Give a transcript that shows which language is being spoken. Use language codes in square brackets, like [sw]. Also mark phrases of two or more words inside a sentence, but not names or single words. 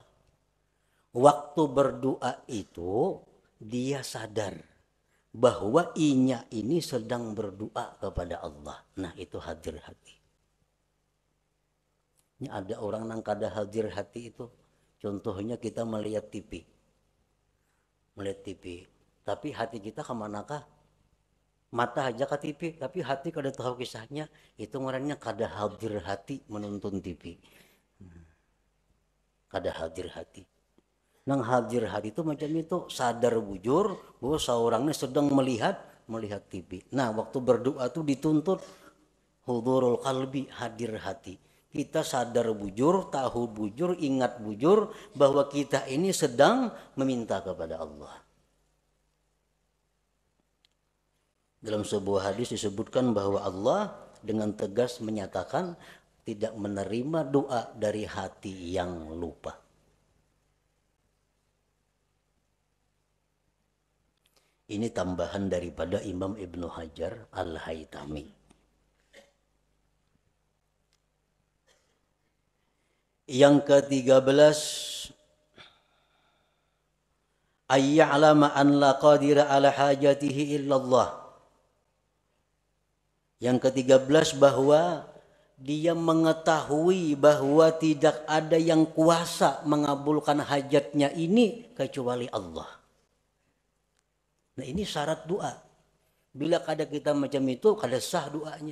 [id] Waktu berdoa itu dia sadar bahwa inya ini sedang berdoa kepada Allah. Nah itu hadir hati. Ini ada orang yang kada hadir hati itu. Contohnya kita melihat TV. Melihat TV. Tapi hati kita kemanakah? [bjn] Mata aja ke TV, tapi hati kada tahu kisahnya. Itu ngarannya kada hadir hati menonton TV. Kada hadir hati. Nang hadir hati itu macam itu, sadar bujur bahwa seorangnya sedang melihat TV. [id] Nah, waktu berdoa itu dituntut [ar] hudurul qalbi, [id] hadir hati. [bjn] Kita sadar bujur, tahu bujur, ingat bujur bahwa kita ini sedang meminta kepada Allah. [id] Dalam sebuah hadis disebutkan bahwa Allah dengan tegas menyatakan tidak menerima doa dari hati yang lupa. Ini tambahan daripada Imam Ibnu Hajar Al-Haytami. Yang ke-13, [ar] ayya'lama an la qadira ala hajatihi illallah. [id] Yang ke-13 bahwa dia mengetahui bahwa tidak ada yang kuasa mengabulkan hajatnya ini kecuali Allah. Nah ini syarat doa. [bjn] Bila kada kita macam itu, kada sah doanya.